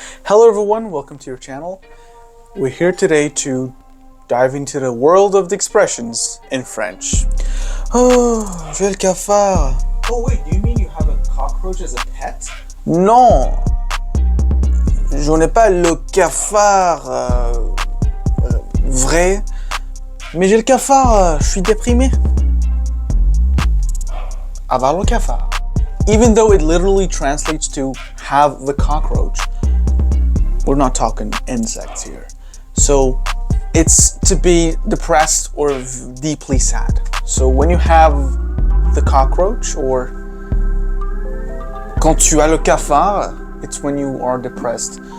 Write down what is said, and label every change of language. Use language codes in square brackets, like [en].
[en] Hello everyone, welcome to your channel. We're here today to dive into the world of the expressions in French. [fr] Oh, j'ai le cafard. [en] Oh wait, do you mean you have a cockroach as a pet? [fr] Non, je n'ai pas le cafard vrai, mais j'ai le cafard, je suis déprimé. Avoir le cafard. [en] Even though it literally translates to have the cockroach, we're not talking insects here. So it's to be depressed or deeply sad. So when you have the cockroach or [fr] quand tu as le cafard, [en] it's when you are depressed.